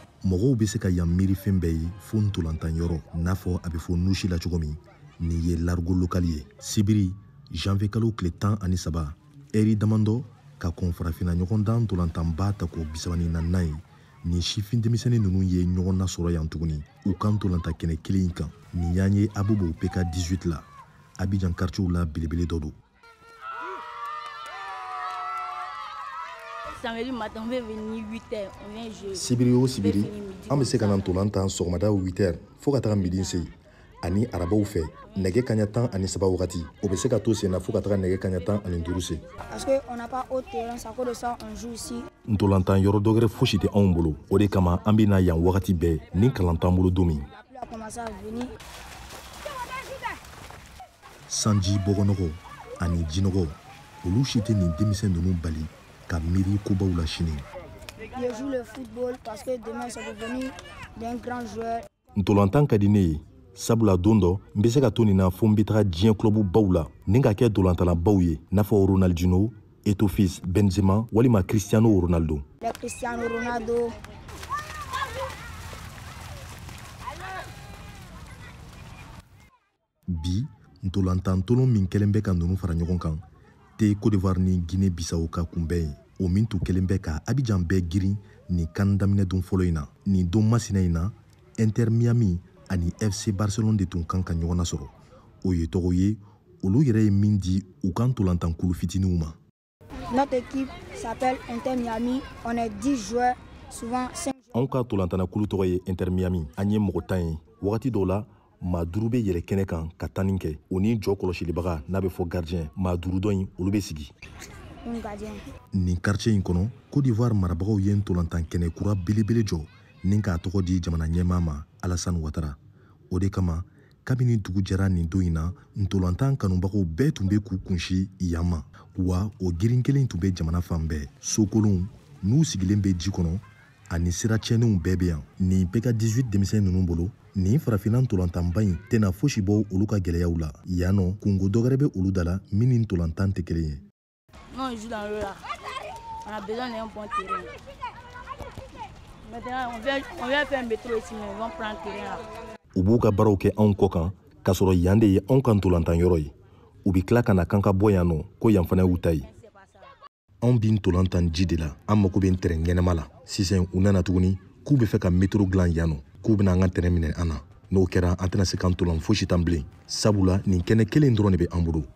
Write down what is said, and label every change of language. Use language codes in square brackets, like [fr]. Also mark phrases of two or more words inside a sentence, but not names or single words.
[bm] mɔgɔw bɛ se ka yan miiri fɛn bɛɛ ye fo ntolantan yɔrɔ n'a fɔ a bɛ fɔ nusi la cogo min nin ye largo lokali ye sibiri janvier kalo tile 13 ɛri damandɔ ka kɔn farafina ɲɔgɔndan ntolantanba ta ko 34 ye nin sifin denmisɛnnin ninnu ye ɲɔgɔn nasɔrɔ yan tuguni u ka ntolantan kɛnɛ kelen in kan nin y'an ye abubu pk 18 la Abidjan quartier la belebele dɔ don. [fr] Samedi matin, on va venir 8h, on vient jouer. [bm] Sibiri o sibiri, an bɛ se ka na ntolantan sɔgɔmada 8h fo ka taga midi se. Ani arabaw fɛ, nɛgɛ kaɲa 13 wagati, o bɛ se ka to sen na fo ka taga nɛgɛ kaɲa 15 se. [fr] Parce que on n'a pas au terrain, ça cause de ça on joue ici. [bm] Ntolantan yɔrɔ dɔ wɛrɛ fosi tɛ anw bolo, o de kama an bɛ na yan wagati bɛɛ ni kalan t'an bolo don min. [fr] La pluie a commencé à venir. [bm] Sanji bɔgɔnɔgɔ ani jinɔgɔ, olu si tɛ nin denmisɛn ninnu bali ka miiri kobaw la sini. [fr] Je joue le football parce que demain c'est devenu d'un grand joueur. [bm] Ntolantan ka di ne ye, sabula don dɔ n bɛ se ka to nin na fo n bɛ taga diɲɛ club baw la ni ka kɛ dolantalabaw ye n'a fɔ Ronaldinho, Eto'o, Benzema walima Cristiano Ronaldo. [fr] Le Cristiano Ronaldo. [bm] Bi ntolantan tolon min kɛlen bɛ ka ninnu fara ɲɔgɔn kan tɛ Côte d'Ivoire ni Guinée Bissau ka kunbɛn ye o min tun kɛlen bɛ ka Abidjan bɛɛ girin nin kan daminɛ don fɔlɔ in na nin don masina in na Inter Miami ani FC Barcelone de tun kan ka ɲɔgɔn nasɔrɔ o ye tɔgɔ ye olu yɛrɛ ye min di u ka ntolantan kulu fitininw ma. [fr] Notre équipe s'appelle Inter Miami, on est 10 joueurs, souvent 5 joueurs. [bm] Anw ka ntolantana kulu tɔgɔ ye Inter Miami an ye mɔgɔ 10 ye wagati dɔw la maa 5 bɛ yɛlɛ kɛnɛ kan ka tanni kɛ o ni jɔ kɔlɔsilibaga n'a bɛ fɔ gardien maa 5 dɔ in olu bɛ sigi. Nin quartier in kɔnɔ Côte d'Ivoire marabagaw ye ntolantan kɛnɛ kura belebele jɔ ni k'a tɔgɔ di jamana ɲɛmaa ma Alassane Ouattara o de kama kabini dugu jɛra nin don in na ntolantan kanubagaw bɛɛ tun bɛ k'u kunsi yan ma wa o girin kelen tun bɛ jamana fan bɛɛ sokolonw n'u sigilen bɛ ji kɔnɔ ani sira tiɲɛnenw bɛɛ bɛ yan nin PK 18 denmisɛn ninnu bolo nin farafina ntolantanba in tɛna fosi bɔ olu ka gɛlɛyaw la yan nɔ kungo dɔgɛrɛ bɛ olu da la min ni ntolantan tɛ kelen ye. [fr] Non, on joue dans l'eau là. On a besoin d'un bon terrain. Maintenant, on vient faire un métro ici, mais on va prendre le terrain là. [bm] U b'u ka baaraw kɛ anw kɔ kan k'a sɔrɔ yan de ye anw ka ntolantan yɔrɔ ye u bɛ tila ka na kan ka bɔ yan nɔ ko yan fana y'u ta ye. Anw bi ntolantan ji de la an mako bɛ terrain ɲɛnama la sisan u nana tuguni k'u bɛ fɛ ka métro dilan yan nɔ k'u bɛna an ka terrain minɛ an na n'o kɛra an tɛna se ka ntolan fosi tan bilen sabula nin kɛnɛ kelen dɔrɔn de bɛ an bolo.